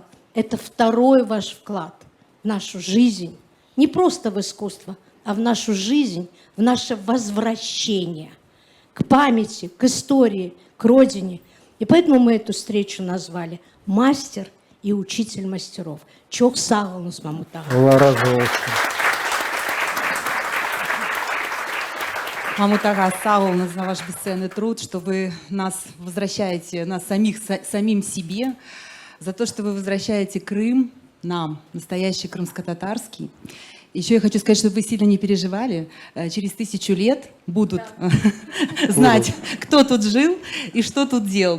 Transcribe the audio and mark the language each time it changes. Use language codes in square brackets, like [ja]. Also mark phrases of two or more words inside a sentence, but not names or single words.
[ru] Это второй ваш вклад в нашу жизнь. Не просто в искусство, а в нашу жизнь, в наше возвращение к памяти, к истории, к родине. И поэтому мы эту встречу назвали «Мастер и учитель мастеров». [crh] Чох сағылыңыз, Мамутага. [ru] Мамутага, сағылыңыз на ваш бесценный труд, что вы нас возвращаете, нас самим себе, за то, что вы возвращаете Крым нам, настоящий крымско-татарский. Еще я хочу сказать, чтобы вы сильно не переживали. Через 1000 лет будут знать, кто тут жил и что тут делал.